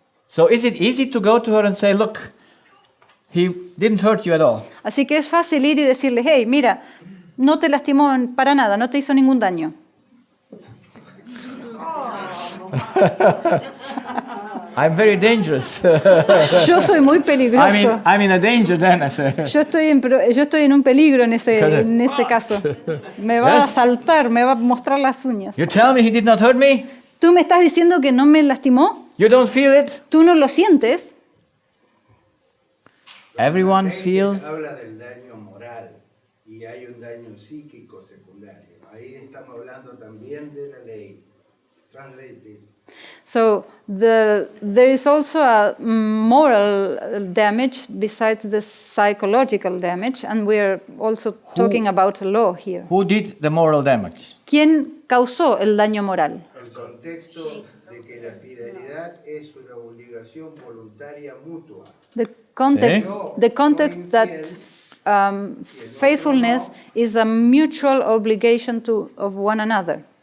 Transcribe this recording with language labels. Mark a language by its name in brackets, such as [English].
[English] So is it easy to go to her and say, look, he didn't hurt you at all? [Spanish] Así que es fácil ir y decirle, hey, mira, no te lastimó para nada, no te hizo ningún daño. [English] I'm very dangerous. [Spanish] Yo soy muy peligroso. [English] I'm in a danger then, I say. [Spanish] Yo estoy en un peligro en ese caso. Me va a asaltar, me va a mostrar las uñas. [English] You tell me he did not hurt me? [Spanish] ¿Tú me estás diciendo que no me lastimó? [English] You don't feel it? [Spanish] ¿Tú no lo sientes? [English] Everyone [Spanish] La ley [English] feels. [Spanish] habla del daño moral y hay un daño psíquico secundario. Ahí estamos hablando también de la ley. [English] Translate, please. So there is also a moral damage besides the psychological damage, and we are also talking about law here. Who did the moral damage? [Spanish] ¿Quién causó el daño moral? El contexto de que la fidelidad es una obligación voluntaria mutua. [English] The context that faithfulness is a mutual obligation of one another.